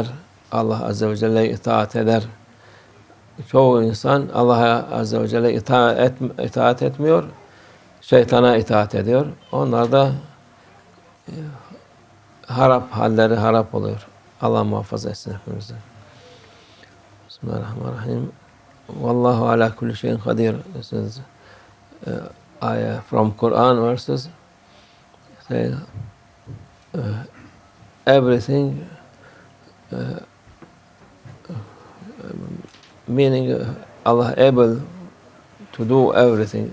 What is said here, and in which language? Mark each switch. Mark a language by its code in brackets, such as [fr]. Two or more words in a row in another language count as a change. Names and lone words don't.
[tr] Allah [ar] عز وجل [tr] itaat eder. Çoğu insan Allah'a [ar] عز وجل [tr] itaat etmiyor. Şeytana itaat ediyor. Onlar da halleri harap oluyor. Allah muhafaza etsin hepimizi. Bismillahirrahmanirrahim. [ar] والله على كل شيء قدير. [en] This is ayah from Quran verses. Say, everything meaning Allah able to do everything.